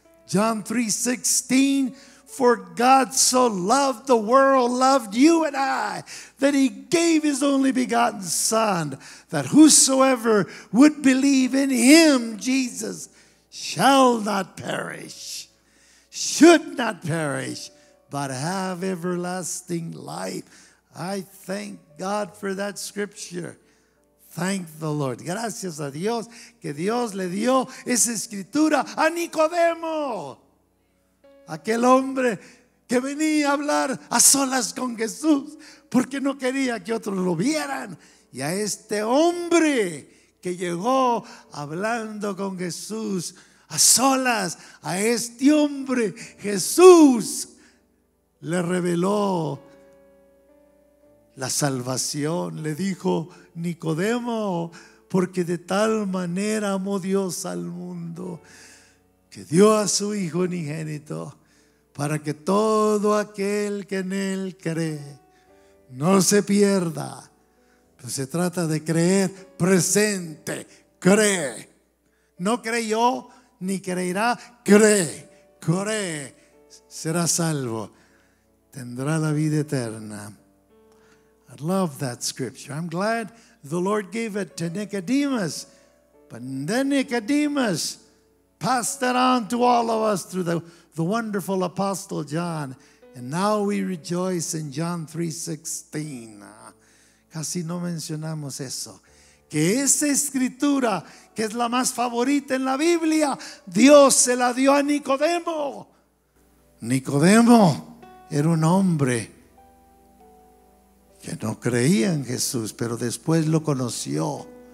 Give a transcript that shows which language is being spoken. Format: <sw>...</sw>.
<en>John 3:16, for God so loved the world, loved you and I, that He gave His only begotten Son, that whosoever would believe in Him, Jesus, shall not perish, should not perish, but have everlasting life. I thank God for that scripture. Thank the Lord.</en> <es>Gracias a Dios que Dios le dio esa escritura a Nicodemo, aquel hombre que venía a hablar a solas con Jesús porque no quería que otros lo vieran. Y a este hombre que llegó hablando con Jesús a solas, a este hombre Jesús le reveló la salvación. Le dijo: Nicodemo, porque de tal manera amó Dios al mundo, que dio a su Hijo unigénito, para que todo aquel que en Él cree no se pierda. Pues se trata de creer presente, cree. No creyó ni creerá, cree, será salvo, tendrá la vida eterna.</es> <en>I love that scripture. I'm glad the Lord gave it to Nicodemus, but then Nicodemus passed that on to all of us through the wonderful Apostle John, and now we rejoice in John 3:16.</en> <es>Casi no mencionamos eso, que esa escritura, que es la más favorita en la Biblia, Dios se la dio a Nicodemo. Nicodemo era un hombre que no creía en Jesús, pero después lo conoció.</es>